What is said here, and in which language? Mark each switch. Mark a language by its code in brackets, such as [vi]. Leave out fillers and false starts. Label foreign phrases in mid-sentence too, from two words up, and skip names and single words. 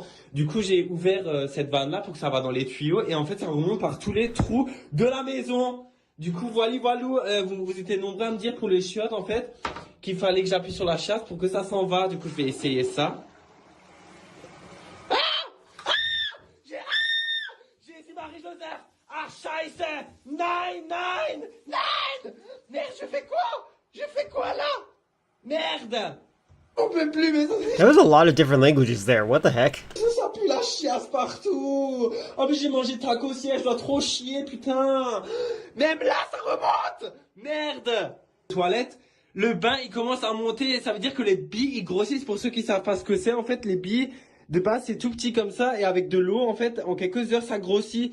[fr] Du coup, j'ai ouvert cette vanne là pour que ça va dans les tuyaux et en fait, ça remonte par tous les trous de la maison. Du coup, voilou, vous étiez nombreux à me dire pour les chiottes en fait qu'il fallait que j'appuie sur la chasse pour que ça s'en va. Du coup, je vais essayer ça. Jésus-Marie-Joseph! [de] Ah, Scheiße! Nein! [fr] Merde, je fais quoi là? Merde! On peut plus, mais [en] There was a lot of different languages there. What the heck? [fr] ça pue la chiasse partout! Oh, mais j'ai mangé taco aussi, je dois trop chier, putain! Même là, ça remonte! Merde! Toilette, le bain, il commence à monter, ça veut dire que les billes, ils grossissent. Pour ceux qui savent pas ce que c'est, en fait, les billes, de base, c'est tout petit comme ça, et avec de l'eau, en fait, en quelques heures, ça grossit.